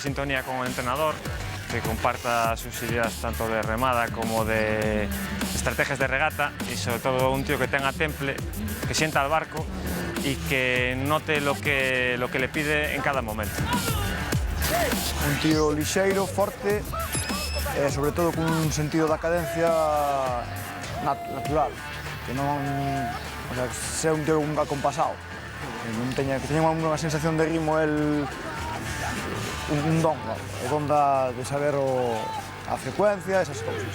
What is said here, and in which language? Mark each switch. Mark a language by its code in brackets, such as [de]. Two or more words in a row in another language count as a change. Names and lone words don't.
[es] sintonía con el entrenador, que comparta sus ideas tanto de remada como de estrategias de regata y sobre todo un tío que tenga temple, que sienta el barco y que note lo que le pide en cada momento. [gl] Un tío lixeiro, forte e sobre todo con un sentido da cadencia natural, que non, [es] o sea, sea un tío acompasado, [gl] que teña unha sensación de ritmo, un don de saber a frecuencia, esas cousas.